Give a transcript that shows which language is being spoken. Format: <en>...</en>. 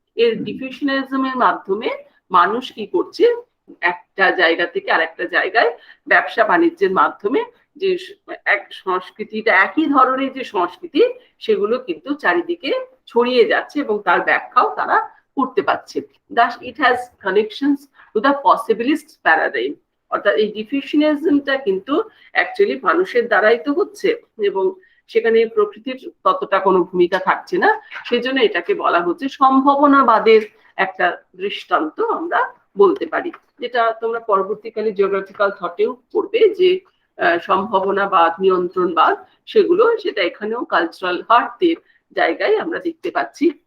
<bn>এর ডিফিউশনালিজমের মাধ্যমে মানুষ কি করছে, একটা জায়গা থেকে আরেকটা জায়গায় ব্যবসা বাণিজ্যের মাধ্যমে যে এক সংস্কৃতিটা, একই ধরনের যে সংস্কৃতি, সেগুলো কিন্তু চারিদিকে ছড়িয়ে যাচ্ছে এবং তার ব্যাখ্যাও তারা করতে পারছে।</bn> <en>Thus it has connections to the possibilist paradigm।</en> <bn>অর্থাৎ এই ডিফিউশনালিজমটা কিন্তু অ্যাকচুয়ালি মানুষের দ্বারাই তো হচ্ছে এবং সেখানে প্রকৃতির ততটা কোনো ভূমিকা থাকছে না, সেজন্য এটাকে বলা হচ্ছে সম্ভাবনাবাদের একটা দৃষ্টান্ত আমরা বলতে পারি, যেটা তোমরা পরবর্তীকালে জিওগ্রাফিক্যাল থটেও পড়বে যে সম্ভাবনাবাদ, নিয়ন্ত্রণবাদ, সেগুলো সেটা এখানেও কালচারাল হার্টের জায়গায় আমরা দেখতে পাচ্ছি।</bn>